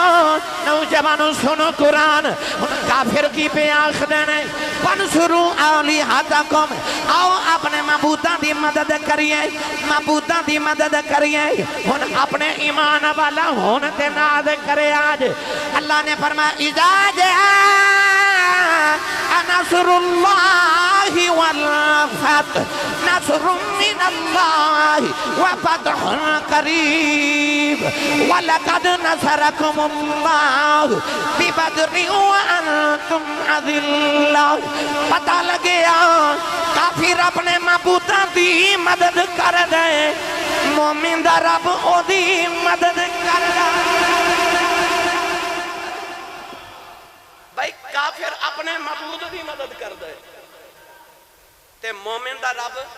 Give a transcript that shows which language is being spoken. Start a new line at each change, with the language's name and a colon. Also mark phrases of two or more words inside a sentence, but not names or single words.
Punjabi: ਨੌਜਵਾਨੋ ਸੁਣੋ ਕੁਰਆਨ, ਕਾਫ਼ਿਰ ਕੀ ਪਏ ਆਖਦੇ ਨੇ
Arabic: وانصروا آلهتكم,
Punjabi: ਆਓ ਅਪਣੇ ਮਾਬੂਦਾਂ ਦੀ ਮਦਦ ਕਰੀਏ, ਮਾਬੂਦਾਂ ਦੀ ਮਦਦ ਕਰੀਏ। ਹੁਣ ਅਪਣੇ ਈਮਾਨ ਵਾਲਾ ਹੋਣੇ ਤੇ ਨਾਜ਼ ਕਰੇ। ਅੱਜ ਅੱਲਾਹ ਨੇ ਫ਼ਰਮਾਇਆ
Arabic: إذا جاء نصر الله والفتح، نصر من الله وفتح قريب ولقد نصركم الله ببدر وأنتم أذلة.
Punjabi: ਪਤਾ ਲੱਗੇ ਕਾਫ਼ਿਰ ਅਪਣੇ ਮਾਬੂਦਾਂ ਦੀ ਮਦਦ ਕਰਦੇ, ਮੋਮਿਨ ਦਾ ਰੱਬ ਓਹਦੀ ਮਦਦ ਕਰਦੇ। ਭਾਈ ਕਾਫ਼ਿਰ ਅਪਣੇ ਮਾਬੂਦ ਦੀ ਮਦਦ ਕਰਦੇ ਤੇ ਮੋਮਿਨ ਦਾ ਰੱਬ।